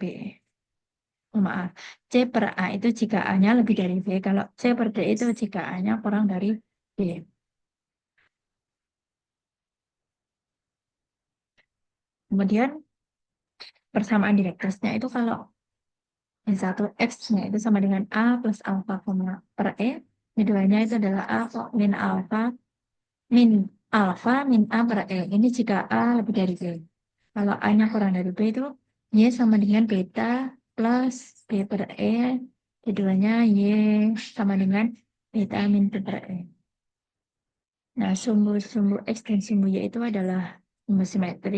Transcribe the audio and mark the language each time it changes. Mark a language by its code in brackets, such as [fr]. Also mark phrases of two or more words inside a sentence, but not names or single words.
[id] Oh, maaf, C per A itu jika A-nya lebih dari B. Kalau C per D itu jika A-nya kurang dari B. Kemudian persamaan direktusnya itu kalau N1 X-nya itu sama dengan A plus alfa per E. Keduanya itu adalah A min alfa min A per E. Ini jika A lebih dari B. Kalau A-nya kurang dari B itu Y sama dengan beta plus B per E. Keduanya Y sama dengan beta min B per E. Nah, sumbu X dan sumbu Y itu adalah sumbu simetri.